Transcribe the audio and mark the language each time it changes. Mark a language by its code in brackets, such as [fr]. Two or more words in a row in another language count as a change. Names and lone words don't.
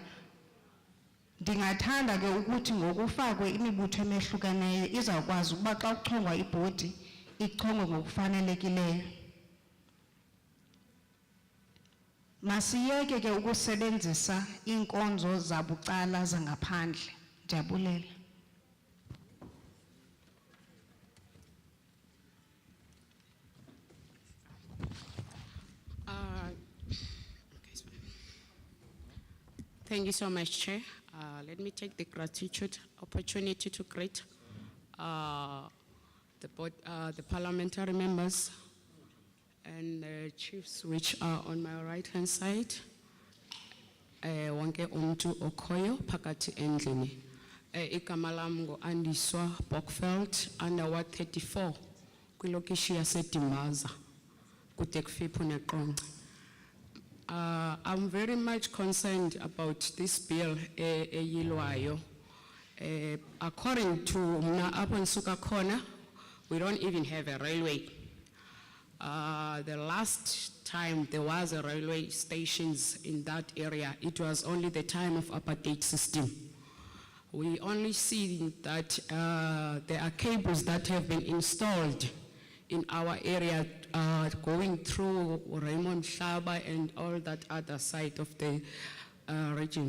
[xh] Ndingathanda ke ukuthi ngokufakwe imibutho emehlukeneyo izawukwazi ukuba xa kuchongwa ibhodi ichongwe ngokufanelekileyo. Masiyeke ke ukusebenzisa inkonzo zabucala zangaphandle. Ndiyabulela. [en] Thank you so much, Chair. Let me take the gratitude opportunity to greet the parliamentary members and the chiefs which are on my right-hand side. [xh] Wonke umntu okhoyo phakathi endlini. Igama lam ngo-Andiswa Bockveld, under Ward 34, kwilokishi yaseDimbaza, kude kufiphi neQonce. [en] I'm very much concerned about this bill eyilwayo. According to [xh] mna apho ndisuka khona, [en] we don't even have a railway. The last time there was a railway stations in that area, it was only the time of apartheid system. We only see that there are cables that have been installed in our area, going through Raymond Shaba and all that other side of the regions.